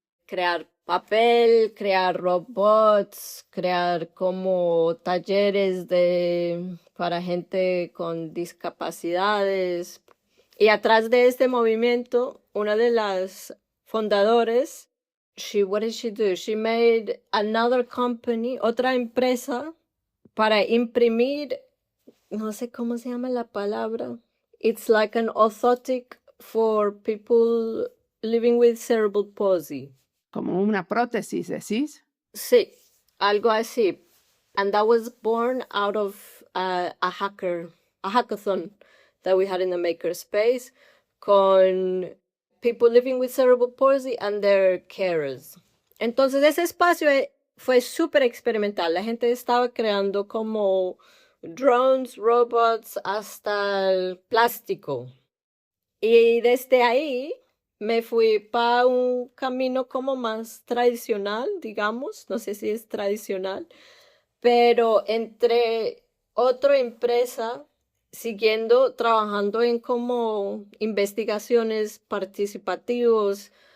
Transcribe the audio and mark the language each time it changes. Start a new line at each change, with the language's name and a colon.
Spanish: crear papel, crear robots, crear como talleres para gente con discapacidades. Y atrás de este movimiento, una de las fundadores,
English: what did she do? She made another company,
Spanish: otra empresa, para imprimir, no sé cómo se llama la palabra.
English: It's like an orthotic for people living with cerebral palsy.
Spanish: Como una prótesis, decís. Sí, algo así.
English: And that was born out of a hackathon that we had in the makerspace con people living with cerebral palsy and their carers.
Spanish: Entonces ese espacio fue súper experimental. La gente estaba creando como drones, robots, hasta el plástico. Y desde ahí me fui para un camino como más tradicional, digamos, no sé si es tradicional, pero entre otra empresa, siguiendo trabajando en como investigaciones participativos,